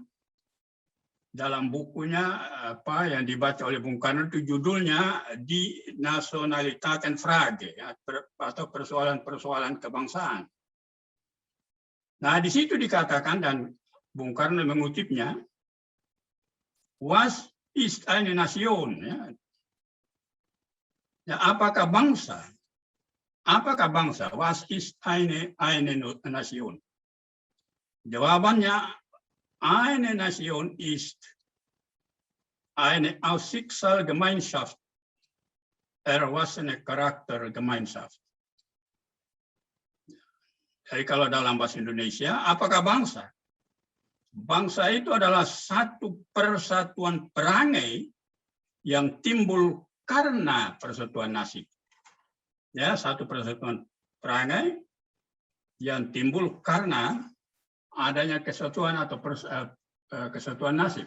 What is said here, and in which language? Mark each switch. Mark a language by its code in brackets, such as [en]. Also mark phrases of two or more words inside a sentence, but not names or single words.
[id] Dalam bukunya apa yang dibaca oleh Bung Karno itu judulnya Die Nationalitätenfrage, ya, atau persoalan-persoalan kebangsaan. Nah, di situ dikatakan dan Bung Karno mengutipnya, [de] was ist eine Nation, [id] ya. Ya, apakah bangsa? Apakah bangsa? [de] Was ist eine Nation? Jawabannya, eine Nation ist eine aus Schicksalgemeinschaft erwachsene Charaktergemeinschaft. [id] Jadi kalau dalam bahasa Indonesia, apakah bangsa? Bangsa itu adalah satu persatuan perangai yang timbul karena persatuan nasib. Ya, satu persatuan perangai yang timbul karena adanya kesatuan atau kesatuan nasib.